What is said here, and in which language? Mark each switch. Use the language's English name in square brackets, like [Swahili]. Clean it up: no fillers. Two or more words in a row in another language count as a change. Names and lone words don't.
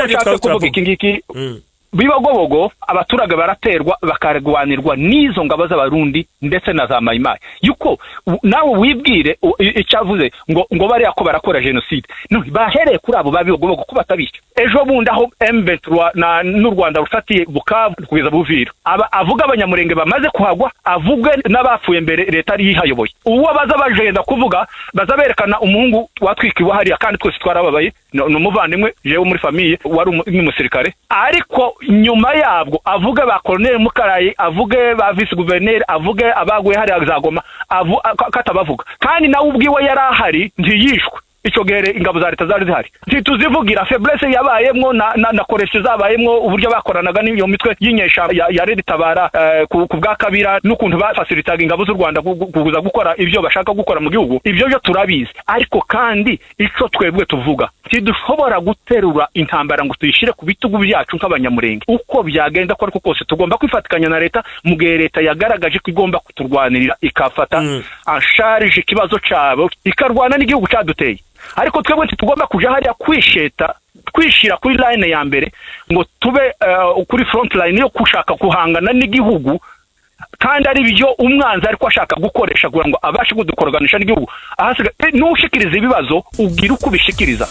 [Rundi] nitwa ikingiki bibagobogo abaturage baraterwa bakarwanirwa nizo ngabo z'abarundi ndetse na za mayimayi yuko nawe wibwire icyavuze ngo bari yako barakora genocide no bahereye kuri abo babigobogo ko batabisha ejo bundi aho M23 n'u Rwanda rufatiye Bukavu kugeza Buvira avuga abanyamurenge bamaze kuhagwa avuge n'abapfuye mbere leta ari yihayoboye uwo baza bajenda kuvuga bazaberekana umuhungu watwikiwe hariya kandi twese twarababaye n'umuvandimwe jewe muri famille wari umusirikare ariko nyuma yabwo avuge ba Colonel Mukarayi avuge ba [French] vice gouverneur [Rundi] avuge abaguye hari azagoma katabavuga kandi nawe ubwiwe yarahari ntiyishwe ico gere ingabo za leta zari zihari ntituzivugira faiblesse yabayemwo na koresho zabayemwo uburyo bakoranaga n'iyo mitwe y'inyesha ya Red Tabara ku bwa Kabira n'ukuntu bafacilitaga ingabo z'u Rwanda kuguza gukora ivyo bashaka gukora mu gihugu ivyo byo turabizi ariko kandi ico twebwe tuvuga tidushobora guterura intambara ngo tuyishire ku bitugu byacu nk'abanyamurenge uko byagenda ko ariko kose tugomba kwifatikanya na leta mu gihe leta yagaragaje ko igomba kuturwanirira ikafata [French] en charge [Rundi] ikibazo cyabo ikarwana n'igihugu cyaduteye ariko twebwe tugomba kuja hariya kwishira kuri line ya mbere ngo tube kuri [English] front line [Rundi] yo kushaka kuhangana n'igihugu kandi ari byo umwanzi ariko ashaka gukoresha kugira ngo abashe kudukoroganisha n'igihugu ahasiga nushikiriza ibibazo ugira uko bishikiriza